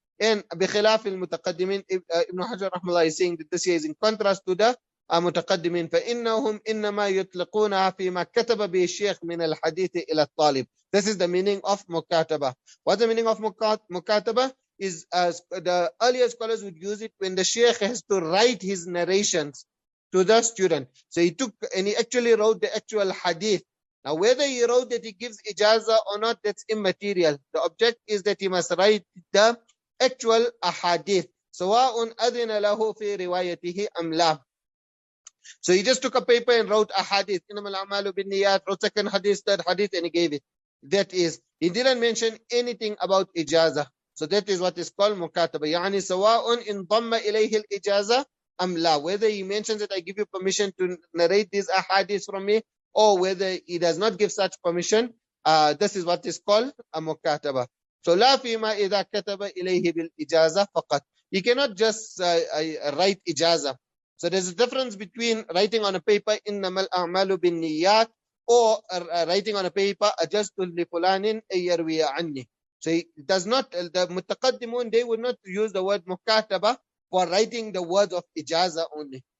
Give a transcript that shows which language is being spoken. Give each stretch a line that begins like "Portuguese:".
English: And
Arabic: بخلاف المتقدمين,
English: Ibn Hajar rahmallah is saying that this here is in contrast to the
Arabic: متقدمين. فإنهم إنما يطلقونها فيما كتب به الشيخ من الحديث إلى الطالب.
English: This is the meaning of mukataba. What's the meaning of mukataba? Is the earlier scholars would use it when the sheikh has to write his narrations to the student. So he took and he actually wrote the actual hadith. Now whether he wrote that he gives ijazah or not, that's immaterial. The object is that he must write the actual ahadith.
Arabic: سواء أذن له في روايته أم لا.
English: So he just took a paper and wrote a hadith.
Arabic: إنما الأعمال بالنيات,
English: wrote second hadith, third hadith, and he gave it. That is, he didn't mention anything about ijazah. So that is what is called mukataba.
Arabic: يعني سواء انضم إليه الإجازة أم لا.
English: Whether he mentions that I give you permission to narrate these ahadith from me, or whether he does not give such permission, this is what is called a mukataba. So
Arabic: لا فيما إذا كتب إليه بالإجازة فقط.
English: You cannot just write ijazah. So there's a difference between writing on a paper
Arabic: إنما الأعمال بالنيات
English: or writing on a paper
Arabic: أجزت لفلان أن يروي عني.
English: So it does not, the mutaqaddimun, they would not use the word mukataba for writing the words of ijazah only.